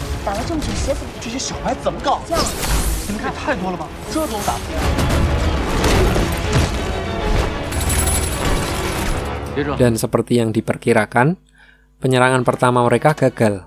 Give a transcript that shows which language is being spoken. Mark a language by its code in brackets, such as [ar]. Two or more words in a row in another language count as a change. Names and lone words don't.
[zh] 打了这么久鞋怎么？这些小白怎么搞？这样，你们也太多了吧？这都能打破？ [id] Dan seperti yang diperkirakan, penyerangan pertama mereka gagal.